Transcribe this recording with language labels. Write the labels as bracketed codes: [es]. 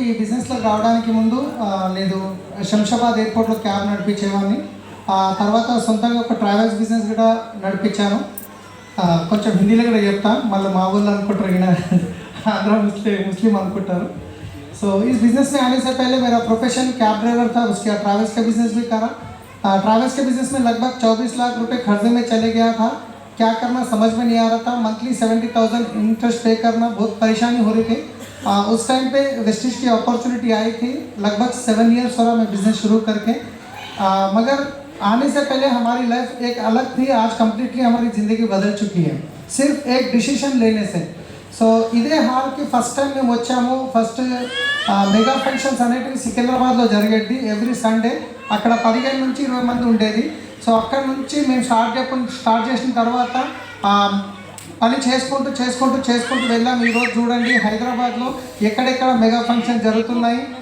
[te] ఈ బిజినెస్లోకి రావడానికి ముందు నేను శంషాబాద్ ఎయిర్పోర్ట్లో క్యాబ్ నడిపించేవాడిని. తర్వాత సొంతంగా ఒక ట్రావెల్స్ బిజినెస్ కూడా నడిపించాను. కొంచెం హిందీలో కూడా చెప్తాను, మళ్ళీ మా ఊళ్ళో అనుకుంటారు ఈయన आंध्र मुस्लिम अनुకుంటారు. [hi] सो इस बिज़नेस में आने से पहले मेरा प्रोफेशन कैब ड्राइवर था. उसके बाद ट्रैवल्स का बिज़नेस भी करा. ट्रैवल्स के बिज़नेस में लगभग 24 लाख रुपए खर्चे में चले गया था. क्या करना समझ में नहीं आ रहा था. मंथली 70,000 इंटरेस्ट पे करना बहुत परेशानी हो रही थी. उस टाइम पे वेस्टिज की अपॉर्चुनिटी आई थी. लगभग 7 ईयर्स हो रहा मैं बिज़नेस शुरू करके. मगर आने से पहले हमारी लाइफ एक अलग थी. आज कम्प्लीटली हमारी ज़िंदगी बदल चुकी है सिर्फ एक डिसीजन लेने से. [te] సో ఇదే హాల్కి ఫస్ట్ టైం మేము వచ్చాము. ఫస్ట్ మెగా ఫంక్షన్స్ అనేటివి సికింద్రాబాద్లో జరిగేది ఎవ్రీ సండే. అక్కడ 15 నుంచి 20 మంది ఉండేది. సో అక్కడ నుంచి మేము స్టార్ట్ చేసిన తర్వాత పని చేసుకుంటూ వెళ్ళాము. ఈరోజు చూడండి హైదరాబాద్లో ఎక్కడెక్కడ మెగా ఫంక్షన్ జరుగుతున్నాయి.